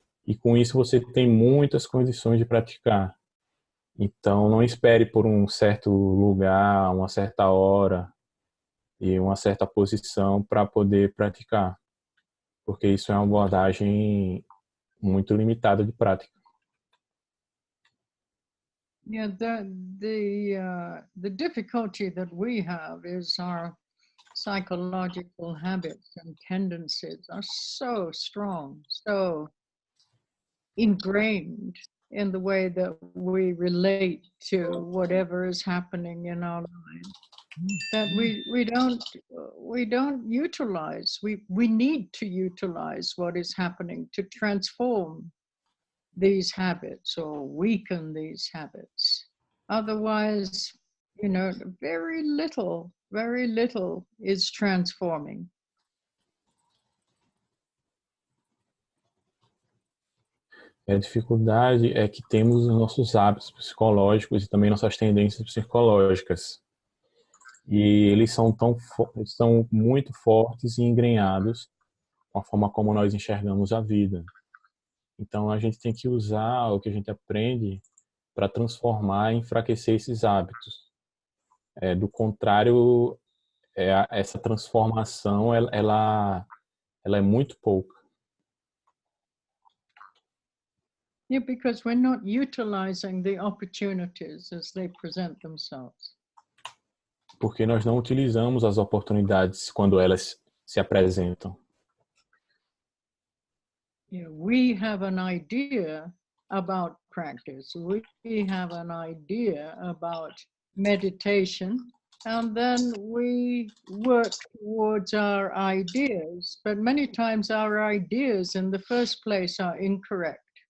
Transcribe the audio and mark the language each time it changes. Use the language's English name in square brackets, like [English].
[Portuguese] E com isso você tem muitas condições de praticar. Então não espere por um certo lugar, uma certa hora e uma certa posição para poder praticar, porque isso é uma abordagem muito limitada de prática. [English] Yeah, the difficulty that we have is our psychological habits and tendencies are so strong, so ingrained in the way that we relate to whatever is happening in our lives that we don't utilize. We need to utilize what is happening to transform these habits or weaken these habits. Otherwise, very little is transforming. [Portuguese] A dificuldade é que temos os nossos hábitos psicológicos e também nossas tendências psicológicas. E eles são muito fortes e engrenhados com a forma como nós enxergamos a vida. Então a gente tem que usar o que a gente aprende para transformar e enfraquecer esses hábitos. Do contrário, essa transformação ela é muito pouca. [English] Yeah, because we're not utilizing the opportunities as they present themselves. [Portuguese] Porque nós não utilizamos as oportunidades quando elas se apresentam. [English] Yeah, we have an idea about practice. We have an idea about meditation, and then we work towards our ideas. But many times our ideas in the first place are incorrect.